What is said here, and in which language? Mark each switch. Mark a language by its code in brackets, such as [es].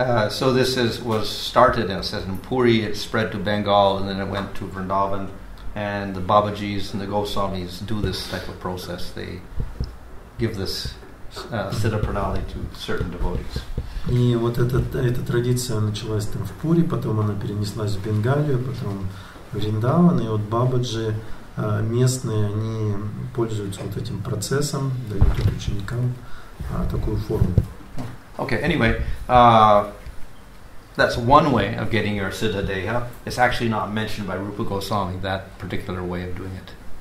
[en] So this was started, it says in Puri, it spread to Bengal, and then it went to Vrindavan, and the Babajis and the Goswamis do this type of process. They give this Siddha Pranali to certain devotees. [ru] И вот эта традиция началась там в Пури, потом она перенеслась в Бенгалию, потом в Вриндаван, и вот Бабаджи местные, они пользуются вот этим процессом, дают ученикам такую форму. [en] Okay, anyway, that's one way of getting your Siddha Deha. It's actually not mentioned by Rupa Goswami, that particular way of doing it.